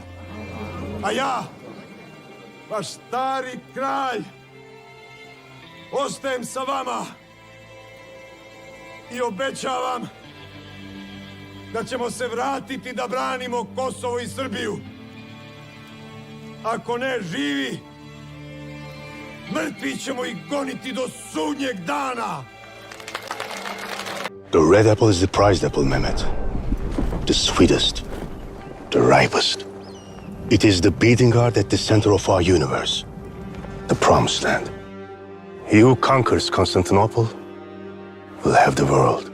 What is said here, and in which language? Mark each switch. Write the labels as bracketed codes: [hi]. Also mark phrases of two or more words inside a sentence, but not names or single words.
[sr] A ja, vaš stari kralj, ostajem sa vama i obećavam da ćemo se vratiti da branimo Kosovo i Srbiju. Ako ne živi, mrtvi ćemo ih goniti do sudnjeg dana. [en] The red apple is the prized apple, Mehmet. The sweetest, the ripest. It is the beating heart at the center of our universe, the promised land. He who conquers Constantinople will have the world.